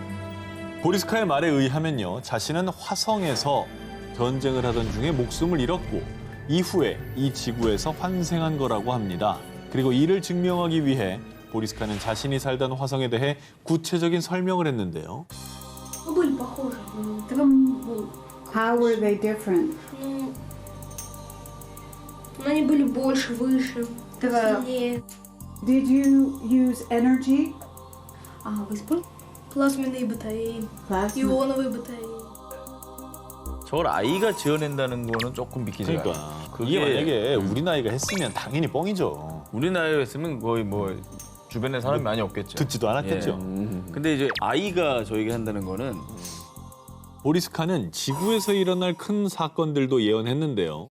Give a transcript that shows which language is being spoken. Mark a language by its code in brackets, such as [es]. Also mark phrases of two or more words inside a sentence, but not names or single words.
[ko] 보리스카의 말에 의하면요, 자신은 화성에서 전쟁을 하던 중에 목숨을 잃었고 이후에 이 지구에서 환생한 거라고 합니다. 그리고 이를 증명하기 위해 보리스카는 자신이 살던 화성에 대해 구체적인 설명을 했는데요. [ru] Ну, были похожи. Тогда, ну, [en] How were they different? [ru] ну, они были больше, выше, Да. сильнее. [en] Did you use energy? [ru] Вы использовали? Плазменные батареи, [en] Plasma. [ru] ионовые батареи. [ko] 저걸 아이가 지어낸다는 거는 조금 믿기지가 않아요. 그러니까 그게 이게 만약에 우리 나이가 했으면 당연히 뻥이죠. 우리 나이에 했으면 거의 주변에 사람이 많이 없겠죠. 듣지도 않았겠죠. 근데 이제 아이가 저에게 한다는 거는 보리스카는 지구에서 일어날 큰 사건들도 예언했는데요.